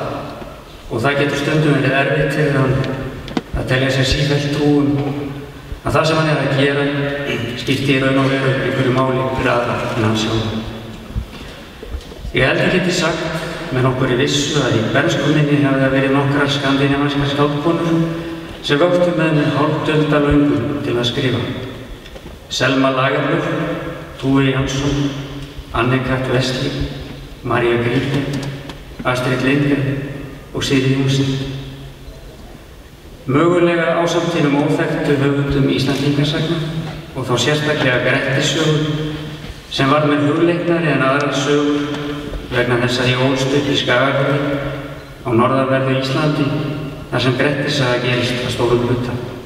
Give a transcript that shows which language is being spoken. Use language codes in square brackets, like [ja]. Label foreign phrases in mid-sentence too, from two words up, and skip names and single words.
[is] Og það getur stundum verið erfitt fyrir hann að telja sér sífellt trú að það sem hann að gera skipti í raun og veru einhverju máli fyrir aðra en hann sjálf. Ég held að geti sagt með nokkurri vissu að í bernsku minni hefði það verið nokkrar skandinavískar skáldkonur sem vöktu með mér hálfdölda löngun til að skrifa. Selma Lagerlöf, Tove Jansson, Anne-Kat. Westli, María Gripe, Astrid Lindgren og Sigrid Undset. Mögulega ásamt hinum óþekktu höfundum Íslendingasagna og þá sérstaklega Grettissögur sem var mér hugleiknari en aðrar sögur vegna þess að ég ólst upp í Skagafirði á norðanverðu Íslandi þar sem Grettissaga gerist að stórum hluta.